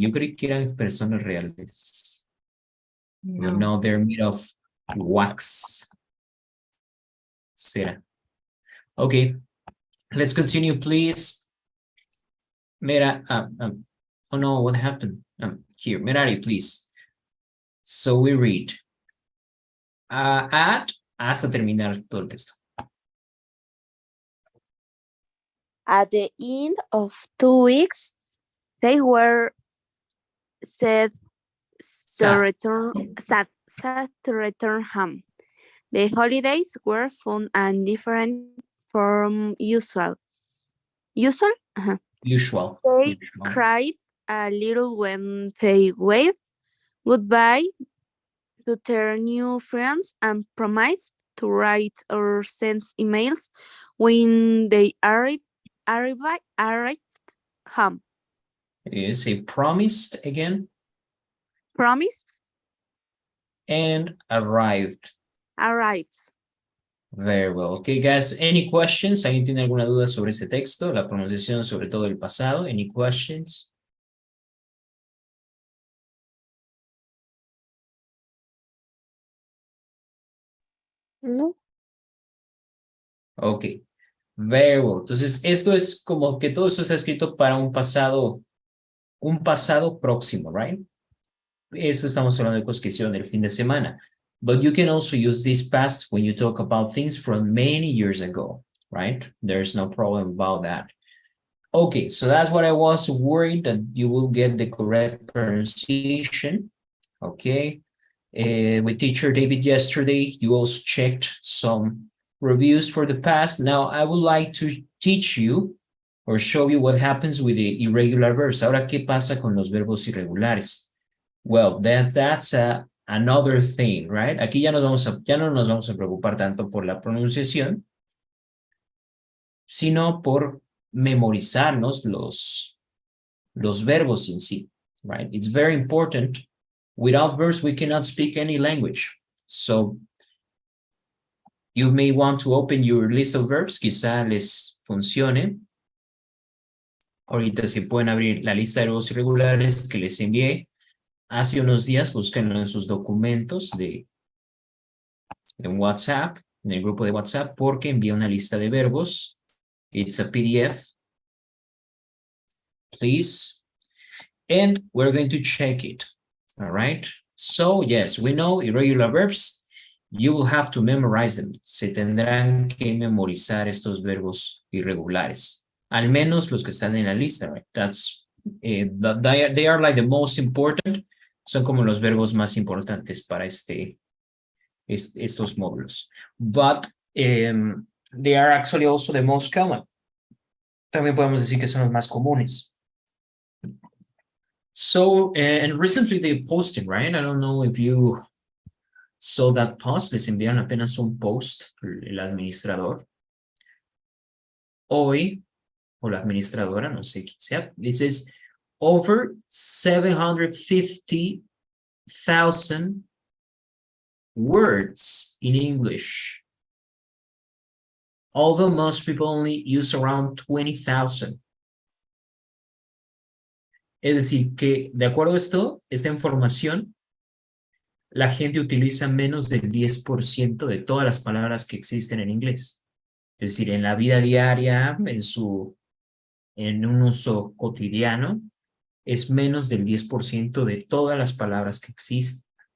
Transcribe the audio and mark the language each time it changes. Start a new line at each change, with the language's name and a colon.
Spanish: Yo creí que eran personas reales.
English: No, they're made of wax. Cera. Okay. Let's continue, please. Mira, oh no, what happened? Here, Merari, please. So we read.
Spanish: At, hasta terminar todo el texto.
English: At the end of 2 weeks, they were set Sad. to return home. The holidays were fun and different from usual. Usual? Usual. They Usual. cried a little when they waved goodbye to their new friends and promised to write or send emails when they arrived home. Is a promised again Promised, and arrived. arrived. Very well. Okay, guys, any questions?
Spanish: ¿Alguien tiene alguna duda sobre este texto? La pronunciación, sobre todo el pasado.
English: Any questions? No. Ok. Very well.
Spanish: Entonces, esto es como que todo eso está escrito para un pasado próximo, right? Eso estamos hablando de cosas que hicieron el fin de semana.
English: But you can also use this past when you talk about things from many years ago, right? There's no problem about that. Okay, so that's what I was worried that you will get the correct pronunciation. Okay. With teacher David yesterday, you also checked some reviews for the past. Now I would like to teach you or show you what happens with the irregular verbs.
Spanish: Ahora, ¿qué pasa con los verbos irregulares?
English: Well, that's another thing, right?
Spanish: Aquí ya no nos vamos a preocupar tanto por la pronunciación, sino por memorizarnos los verbos en sí, right?
English: It's very important. Without verbs, we cannot speak any language. So you may want to open your list of verbs,
Spanish: quizá les funcione. Ahorita si pueden abrir la lista de verbos irregulares que les envié hace unos días, búsquenlo en sus documentos en WhatsApp, en el grupo de WhatsApp, porque envié una lista de verbos.
English: It's a PDF. Please. And we're going to check it. All right. So, yes, we know irregular verbs. You will have to memorize them.
Spanish: Se tendrán que memorizar estos verbos irregulares. Al menos los que están en la lista, right?
English: They are like the most important.
Spanish: Son como los verbos más importantes para estos módulos.
English: But they are actually also the most common.
Spanish: También podemos decir que son los más comunes.
English: So, and recently they posted, right? I don't know if you saw that post.
Spanish: Les enviaron apenas un post, el administrador. Hoy, o la administradora, no sé quién sea.
English: It says, over 750,000 words in English. Although most people only use around 20,000.
Spanish: Es decir, que de acuerdo a esta información, la gente utiliza menos del 10% de todas las palabras que existen en inglés. Es decir, en la vida diaria, en un uso cotidiano, es menos del 10% de todas las palabras que existen.